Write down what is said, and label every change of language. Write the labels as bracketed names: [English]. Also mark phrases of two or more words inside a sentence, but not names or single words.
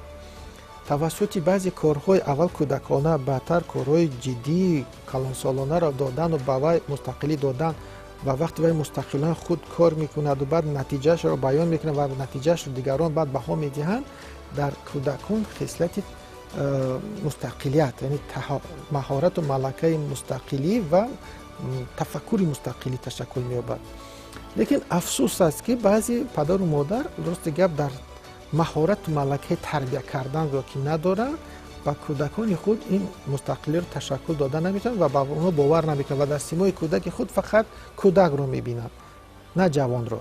[Tajik] Тавассути баъзе корҳои аввал кӯдакона, баъдтар корҳои ҷиддии калонсолонаро додан ва ба вай мустақилӣ додан ва вақте вай мустақилона худ кор мекунад ва баъд натиҷаашро баён мекунад ва натиҷаашро дигарон баъд баҳо медиҳанд, дар кӯдакон хислати мустақилият, яъне маҳорат ва малакаи мустақилӣ ва тафаккури мустақилӣ ташаккул меёбад. лекин афсӯс аст ки баъзе падару модар дурусти гап дар маҳорату малакаи тарбия карданро ки надоранд ба кӯдакони худ ин мустақилиро ташаккул дода наметавонанд ва ба онҳо бовар намекунанд ва дар симои кӯдаки худ фақат кӯдакро мебинанд, на ҷавонро.